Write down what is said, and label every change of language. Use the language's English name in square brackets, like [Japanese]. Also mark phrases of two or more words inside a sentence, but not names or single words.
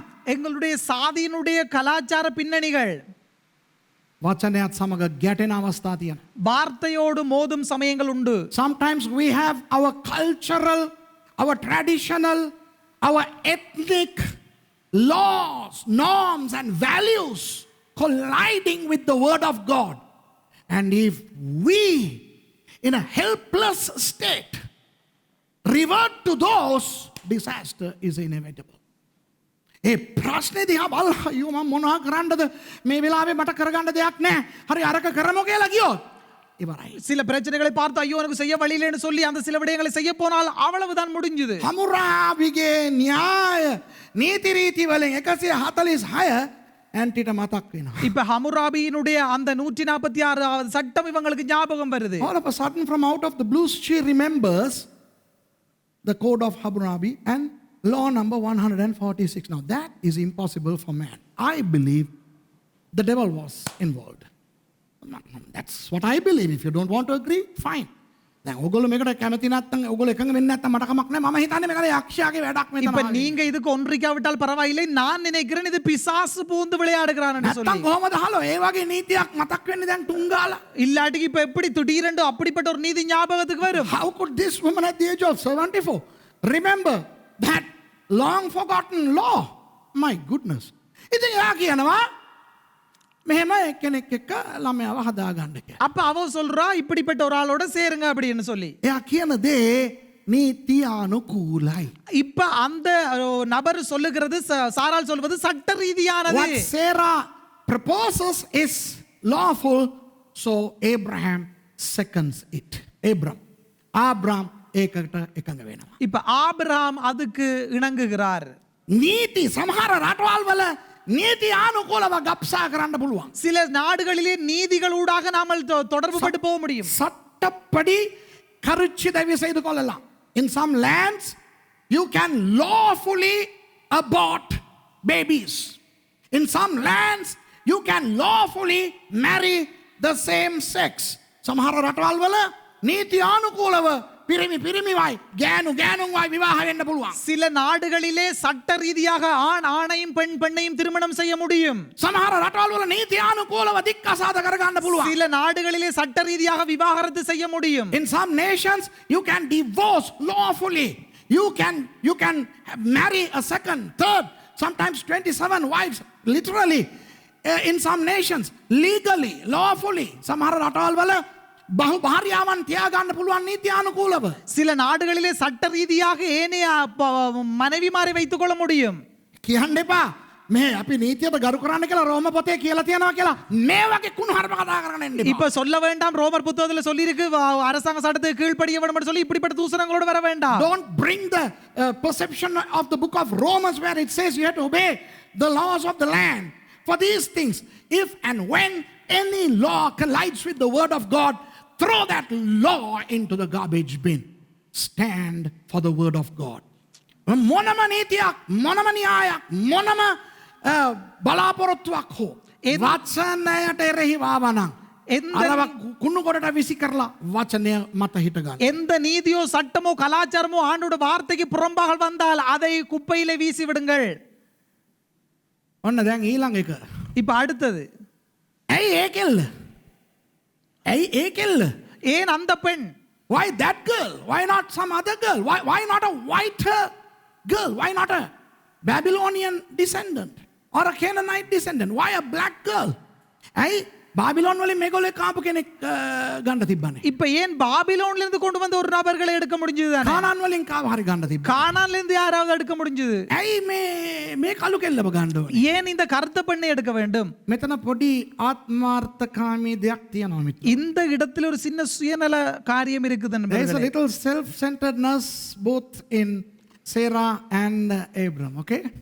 [Tamil] எங்களுடைய சாதியினுடைய கலாச்சார பின்னணிகள் [Sinhala] වචනයත් සමග ගැටෙන අවස්ථා තියෙනවා. [Tamil] வார்த்தையோடு மோதும் சமயங்கள் உண்டு. [English] Sometimes we have our cultural, our traditional, our ethnic laws, norms and values colliding with the word of God. And if we, in a helpless state, revert to those, disaster is inevitable. [Sinhala] ඒ ප්‍රශ්නේ දිහා බලලා අයියෝ මම මොනවා කරන්නද මේ වෙලාවේ මට කරගන්න දෙයක් නැහැ. හරි අරක කරමු කියලා ගියොත් ඉවරයි. [Tamil] சில பிரச்சனைகளை பார்த்து ஐயோ எனக்கு செய்ய வழி இல்லைன்னு சொல்லி அந்த சில விடயங்களை செய்ய போனால் அவ்வளவுதான் முடிஞ்சது. [Sinhala] හමුරාබිගේ න්‍යාය නීති රීති වලින් 146 ඇන්ටිට මතක් වෙනවා. [Tamil] இப்ப ஹமுராபியினுடைய அந்த 146வது சட்டம் இவங்களுக்கு ஞாபகம் வருது. [English] All of a sudden from out of the blues she remembers the code of Hammurabi and law number 146. Now that is impossible for man. I believe the devil was involved. That's what I believe. If you don't want to agree, fine. [Sinhala] දැන් ඔයගොල්ලෝ මේකට කැමති නැත්නම් ඔයගොල්ලෝ එකඟ වෙන්නේ නැත්නම් මට කමක් නැහැ. මම හිතන්නේ මේක යක්ෂයාගේ වැඩක් මෙතන. [Tamil] இப்ப நீங்க இதுக்கு ஒன்றிக்காவிட்டால் பரவாயில்லை. நான் நினைக்கிறேன் இது பிசாசு பூந்து விளையாடுகிறான்னு சொல்லி. [Sinhala] නැත්නම් කොහමද හලෝ ඒ වගේ නීතියක් මතක් වෙන්නේ දැන් තුංගාලා? [Tamil] இல்லாட்டிக்கு இப்ப எப்படி திடீரென்று அப்படிப்பட்ட ஒரு நீதி ஞாபகத்துக்கு வரும்? [English] How could this woman at the age of 74 remember that long forgotten law? My goodness. [Sinhala] ඉතින් එයා කියනවා මෙහෙම එක්කෙනෙක් එක්ක ළමයාව හදාගන්න කියලා. [Tamil] அப்ப அவ சொல்றா இப்படிப்பட்ட ஒரு ஆளோட சேருங்க அப்படின்னு சொல்லி. [Sinhala] එයා කියන දේ නීතියානුකූලයි. [Tamil] இப்ப அந்த நபர் சொல்லுகிறது சாரால் சொல்வது சட்ட ரீதியானது. [English] What Sarah proposes is lawful, so Abraham seconds it. [Sinhala] Abraham ඒකට එකඟ වෙනවා. [Tamil] இப்ப ஆபிரகாம் அதுக்கு இணங்குகிறார். [Sinhala] නීති සමහර රටවල් වල නීති ආනුකූලව ගබ්සා කරන්න පුළුවන්. [Tamil] சில நாடுகளிலே நீதிகளூடாக நாமல் தொடர்பு பட்டு போக முடியும். சட்டப்படி கருச்சி தயவு செய்து கொள்ளலாம். [English] In some lands you can lawfully abort babies. In some lands you can lawfully marry the same sex. [Sinhala] සමහර රටවල් වල නීති ආනුකූලව පිරිමිවයි ගෑනුවයි විවාහ වෙන්න පුළුවන්. [Tamil] சில நாடுகளிலே சட்ட ரீதியாக ஆண் ஆணையும் பெண் பெண்ணையும் திருமணம் செய்ய முடியும். [Sinhala] සමහර රටවල් වල නීති ආනුකූලව දික්කසාද කරගන්න පුළුවන්. [Tamil] சில நாடுகளிலே சட்ட ரீதியாக விவாகரத்து செய்ய முடியும். [English] In some nations you can divorce lawfully. You can marry a second, third, sometimes 27 wives literally. In some nations legally, lawfully. [Sinhala] සමහර රටවල් වල බහු භාර්යාවන් තියාගන්න පුළුවන් නීති ආනුකූලව. [Tamil] சில நாடுகளிலே சட்ட ரீதியாக ஏனைய மனைவிமாரை வைத்துக் கொள்ள முடியும். [Sinhala] කියන්න එපා මේ අපි නීතියට ගරු කරන්න කියලා රෝම පොතේ කියලා තියෙනවා කියලා මේ වගේ කුණුහරුප කතා කරන්න එන්න එපා. [Tamil] இப்ப சொல்ல வேண்டாம் ரோமர் புத்தகத்துல சொல்லி இருக்கு அரசாங்க சட்டத்துக்கு கீழ்ப்படிய வேண்டும் சொல்லி இப்படிப்பட்ட தூசணங்களோட வர வேண்டாம். [English] Don't bring the perception of the book of Romans where it says you have to obey the laws of the land. For these things, if and when any law collides with the word of God, throw that law into the garbage bin. Stand for the word of God. [Sinhala] මොනම නීතියක් මොනම න්‍යායක් මොනම බලාපොරොත්තුවක් හෝ වචනයට එරෙහිව ආවනම් අරව කුණු කොටට විසි කරලා වචනය මත හිට ගන්න. [Tamil] எந்த நீதியோ சட்டமோ கலாச்சாரமோ ஆண்டோட வார்த்தைக்கு புறம்பாக வந்தால் அதை குப்பையிலே வீசி விடுங்கள். [Sinhala] ඔන්න දැන් ඊළඟ එක. [Tamil] இப்ப அடுத்தது, [Sinhala] ඇයි ඒ කෙල්ල? ඇයි ඒ කෙල්ල? [Tamil] ஏன் அந்த பெண்? [English] Why that girl? Why not some other girl? Why not a white girl? Why not a Babylonian descendant or a Canaanite descendant? Why a black girl? [Sinhala] ඇයි பாபிலோன் වලින් මේගොල්ලෝ කාපු කෙනෙක් ගන්න තිබ්බනේ. [Tamil] இப்ப ஏன் பாபிலோன்ல இருந்து கொண்டு வந்த ஒரு நபர்களை எடுக்க முடிஞ்சது தானே? [Sinhala] කානාන් වලින් කාව හරි ගන්න තිබ්බා. [Tamil] கானான்ல இருந்து யாராவது எடுக்க முடிஞ்சது? [Sinhala] ඇයි මේ කළු කෙල්ලව ගන්න ඕනේ? [Tamil] ஏன் இந்த கருத்த பெண்ணை எடுக்க வேண்டும்? [Sinhala] මෙතන පොඩි ආත්මාර්ථකාමී දෙයක් තියෙනවා මිත්‍ර. [Tamil] இந்த இடத்துல ஒரு சின்ன சுயநல காரியம் இருக்குது [English] There is a [Tamil] நண்பர்களே. [English] little self-centeredness both in Sarah and Abram, okay?